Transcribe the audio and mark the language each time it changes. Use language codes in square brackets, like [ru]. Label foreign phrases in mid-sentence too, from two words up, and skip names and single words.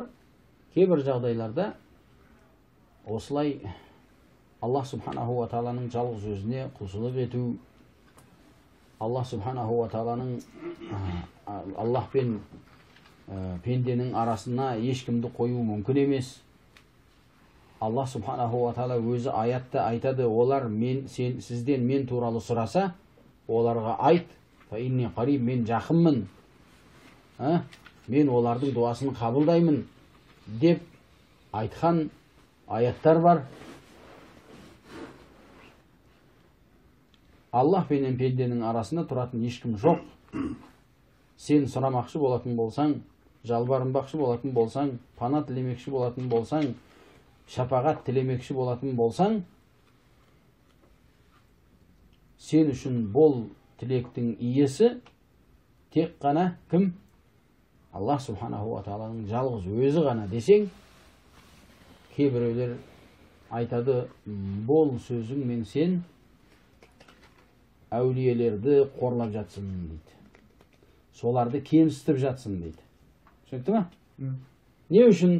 [kk] Кейбір жағдайларда осылай [ar] الله سبحانه وتعالى [kk] жалғыз өзіне құлшылық ету, [ar] الله سبحانه وتعالى [kk] Аллах пен пенденің арасына ешкімді қою мүмкін емес. [ar] الله سبحانه وتعالى [kk] өзі аятта айтады, олар сізден мен туралы сұраса, оларға айт, [ar] فإني قريب, [kk] мен жақынмын, мен олардың дуасын қабылдаймын деп айтқан аяттар бар. Аллах пенен пенденің арасында тұратын ешкім жоқ. Сен сұрамақшы болатын болсаң, жалбарынбақшы болатын болсаң, пана тілемекші болатын болсаң, шапағат тілемекші болатын болсаң, сен үшін бұл тілектің иесі тек қана кім? [ar] الله سبحانه وتعالى [kk] жалғыз өзі ғана десең, кейбіреулер айтады, бұл сөзіңмен сен әулиелерді қорлап жатсың дейді. Соларды кемсітіп жатсың дейді. Түсінікті ме? Не үшін?